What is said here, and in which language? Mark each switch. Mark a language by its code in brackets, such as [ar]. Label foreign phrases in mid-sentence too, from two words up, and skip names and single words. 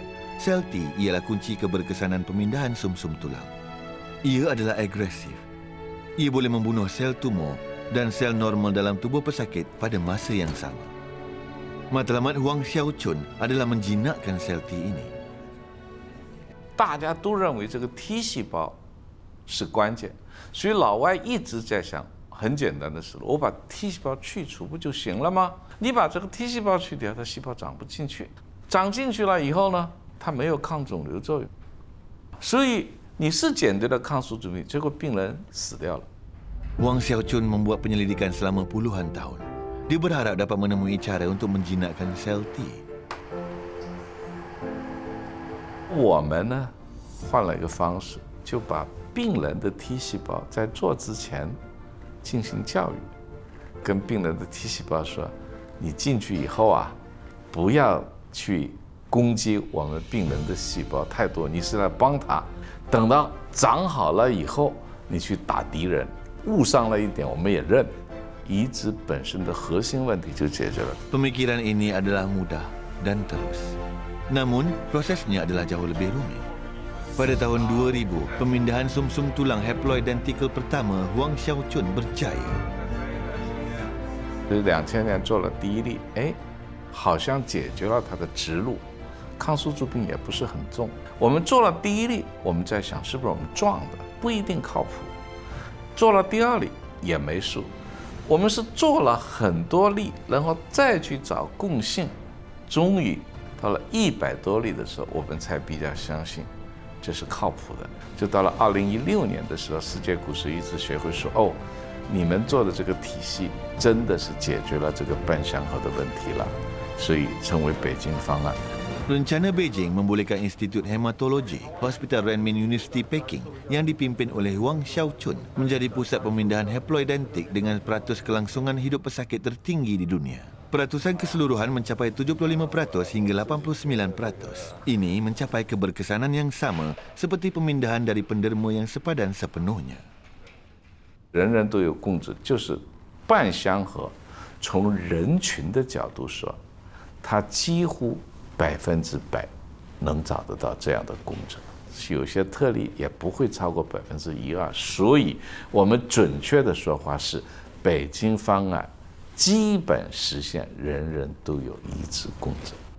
[ms] Sel T ialah kunci keberkesanan pemindahan sumsum tulang. Ia adalah agresif, Ia boleh membunuh sel tumor dan sel normal dalam tubuh pesakit pada masa yang sama. Matlamat Huang Xiaochun adalah menjinakkan sel T ini. [zh] 大家都认为这个 T 细胞是关键，所以老外一直在想很简单的事，我把 T 细胞去除不就行了吗？你把这个 T 细胞去掉，它细胞长不进去，长进去了以后呢，它没有抗肿瘤作用，所以你是减掉了抗宿主病，结果病人死掉了。 [ms] Huang Xiaochun membuat penyelidikan selama puluhan tahun. Dia berharap dapat menemui cara untuk menjinakkan sel T. [zh] 我们呢，换了一个方式，就把病人的 T 细胞在做之前进行教育，跟病人的 T 细胞说：你进去以后啊，不要去攻击我们病人的细胞太多，你是来帮他。等到长好了以后，你去打敌人。误伤了一点，我们也认，移植本身的核心问题就解决了。 [ms] Pemikiran ini adalah mudah dan terus. Namun, prosesnya adalah jauh lebih rumit. Pada tahun 2000, pemindahan sumsum tulang haploid dentikal pertama Huang Xiaochun berjaya. [zh] 2000 年做了第一例，好像解决了他的植入，抗宿主病也不是很重。我们做了第一例，我们在想是不是我们撞的，不一定靠谱。做了第二例也没数，我们是做了很多例，然后再去找共性，终于到了100多例的时候，我们才比较相信这是靠谱的。就到了2016年的时候，世界骨髓移植学会说：“哦，你们做的这个体系真的是解决了这个半相合的问题了，所以成为北京方案。” [ms] Rencana Beijing membolehkan Institut Hematologi Hospital Renmin University Peking yang dipimpin oleh Huang Xiaochun menjadi pusat pemindahan haploid dentik dengan peratus kelangsungan hidup pesakit tertinggi di dunia. Peratusan keseluruhan mencapai 75% hingga 89%. Ini mencapai keberkesanan yang sama seperti pemindahan dari penderma yang sepadan sepenuhnya. [zh] 人人都有共治，就是半相合。从人群的角度说，它几乎 100%能找得到这样的共振，有些特例也不会超过1%-2%，所以我们准确的说法是，北京方案基本实现人人都有移植共振。